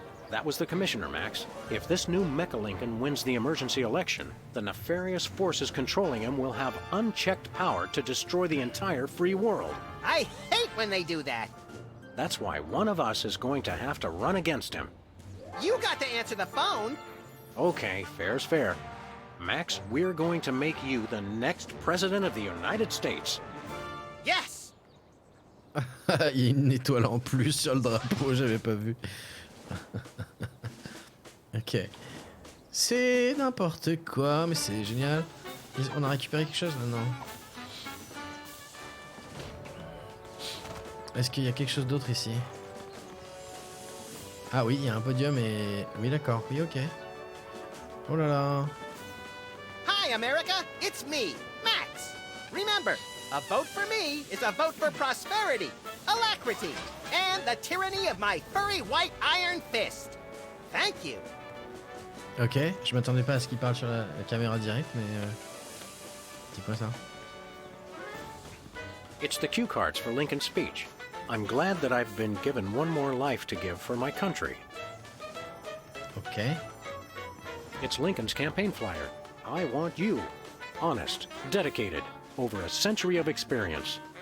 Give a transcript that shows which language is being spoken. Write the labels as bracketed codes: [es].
[en] That was the commissioner, Max. If this new Mecha Lincoln wins the emergency election, the nefarious forces controlling him will have unchecked power to destroy the entire free world. I hate when they do that. That's why one of us is going to have to run against him. You got to answer the phone. Okay, fair's fair. Max, we're going to make you the next president of the United States. Yes! [fr] Il y a une étoile en plus sur le drapeau, j'avais pas vu. Ok. C'est n'importe quoi, mais c'est génial. On a récupéré quelque chose là, non? Est-ce qu'il y a quelque chose d'autre ici? Ah oui, il y a un podium et... Oui d'accord, oui ok. Oh là là. [en] Hi, America. It's me, Max. Remember, a vote for me is a vote for prosperity, alacrity, and the tyranny of my furry white iron fist. Thank you. [fr] Ok, je m'attendais pas à ce qu'il parle sur la caméra directe, mais... C'est quoi ça? [en] It's the cue cards for Lincoln's speech. I'm glad that I've been given one more life to give for my country. Ok. It's Lincoln's campaign flyer. I want you. Honest, dedicated, over a century of experience.